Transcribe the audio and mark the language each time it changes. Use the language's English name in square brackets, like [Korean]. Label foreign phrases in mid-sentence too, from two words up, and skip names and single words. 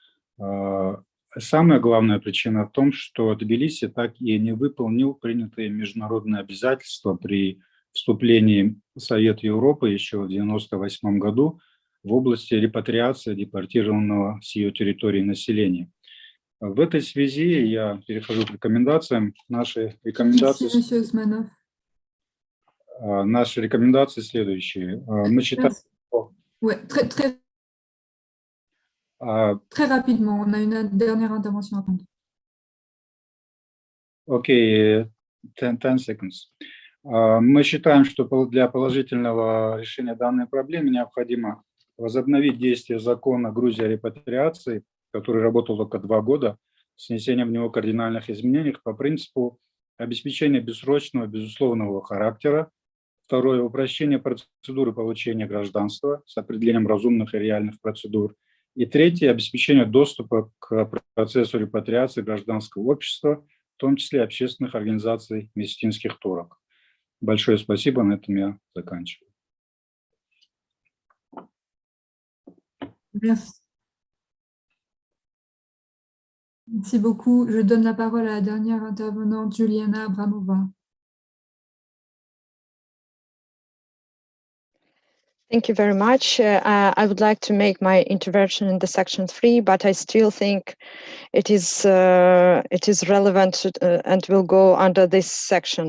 [Russian] Самая главная причина в том, что Тбилиси так и не выполнил принятые международные обязательства при вступлении в Совет Европы еще в 1998 году в области репатриации депортированного с ее территории населения. В этой связи я перехожу к рекомендациям. Наши рекомендации следующие. Мы считаем, что... [French] Très rapidement, on a une dernière intervention à prendre. [English] Окей, 10 seconds. [Russian] Мы считаем, что для положительного решения данной проблемы необходимо возобновить действие закона Грузии о репатриации, который работал только 2 года, с внесением в него кардинальных изменений по принципу обеспечения бессрочного, безусловного характера. Второе – упрощение процедуры получения гражданства с определением разумных и реальных процедур. И третье – обеспечение доступа к процессу репатриации гражданского общества, в том числе общественных организаций мессетинских турок. Большое спасибо, на этом я заканчиваю. [French] Merci beaucoup. Je donne la parole à la dernière intervenante, Juliana Abramova. [English] Thank you very much. I would like to make my intervention in the section 3, but I still think it is relevant and will go under this section.